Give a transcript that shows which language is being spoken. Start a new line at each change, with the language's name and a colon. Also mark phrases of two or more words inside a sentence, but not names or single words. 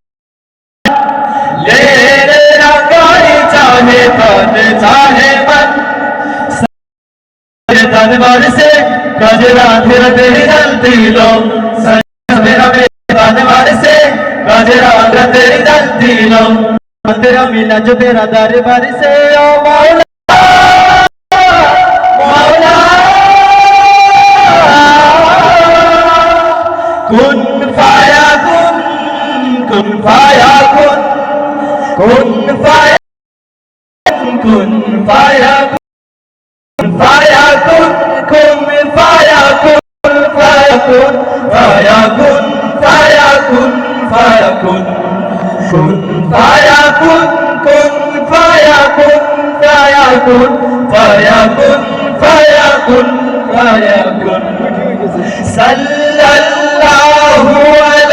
Hindi: ले ले रंगाई चाहे तन चाहे मन तन भर से गजरा फिर तेरी जलती लो मेरा तन भर से गजरा तेरी जलती लो तेरा मिला जो तेरा दरबार से ओ मौला
Arabic: مولا كن فيكون كن فيكون كن فيكون كن فيكون كن فيكون كن فيكون كن فيكون كن فيكون كن فيكون كن فيكون كن فيكون كن فيكون كن فيكون كن فيكون كن فيكون كن صلى الله